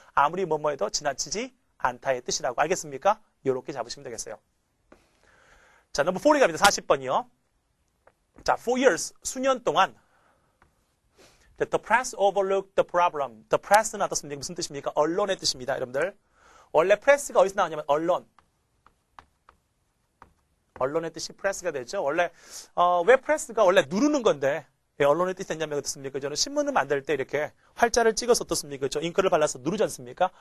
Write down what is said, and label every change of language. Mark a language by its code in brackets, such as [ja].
[ko] 아무리 뭐뭐 해도 지나치지 않다의 뜻이라고. 알겠습니까? 이렇게 잡으시면 되겠어요. 자, 넘버 4리 갑니다. 40번이요. [en] 자, 4 years, [ko] 수년 동안 [en] The press overlooked the problem. [ko] The press는 어떻습니까? 무슨 뜻입니까? 언론의 뜻입니다, 여러분들. 원래 프레스가 어디서 나오냐면 언론. 언론의 뜻이 프레스가 되죠. 원래 왜 프레스가 원래 누르는 건데 왜 언론의 뜻이 됐냐면 어떻습니까? 저는 신문을 만들 때 이렇게 활자를 찍어서 어떻습니까? 저 잉크를 발라서 누르지 않습니까?